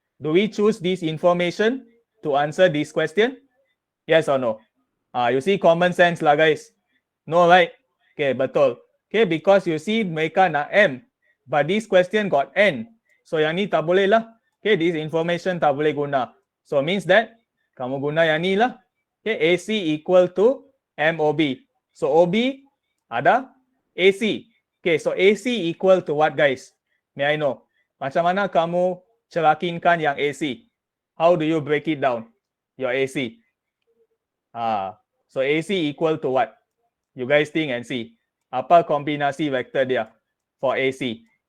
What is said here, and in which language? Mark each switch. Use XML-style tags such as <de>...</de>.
<en>Do we choose this information to answer this question? Yes or no? You see common sense lah guys. No, right?</en> <ms>Okay, betul.</ms> <en>Okay, because you see</en> <ms>mereka nak M,</ms> <en>but this question got N.</en> <ms>So yang ni tak boleh lah. Okay,</ms> <en>this information</en> <ms>tak boleh guna.</ms> <en>So means that</en> <ms>kamu guna yang ni lah.</ms> <en>Okay, AC equal to MOB. So OB ada AC. Okay, so AC equal to what guys? May I know?</en> <ms>Macam mana kamu cerakinkan yang AC?</ms> <en>How do you break it down? Your AC. So AC equal to what? You guys think and see.</en> <ms>Apa kombinasi vektor dia</ms> <en>for AC?</en>